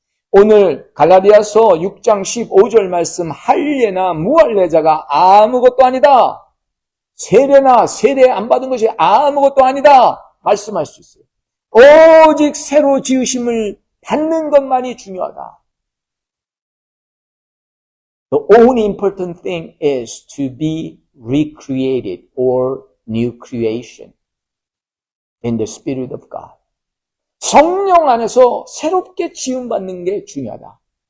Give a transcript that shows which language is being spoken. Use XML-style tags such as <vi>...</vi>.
<ko>오늘 갈라디아서 6장 15절 말씀 할례나 무할례자가 아무것도 아니다. 세례나 세례 안 받은 것이 아무것도 아니다. 말씀할 수 있어요. 오직 새로 지으심을 받는 것만이 중요하다.</ko> <en>The only important thing is to be recreated or new creation in the Spirit of God.</en> <ko>성령 안에서 새롭게 지음받는 게 중요하다.</ko>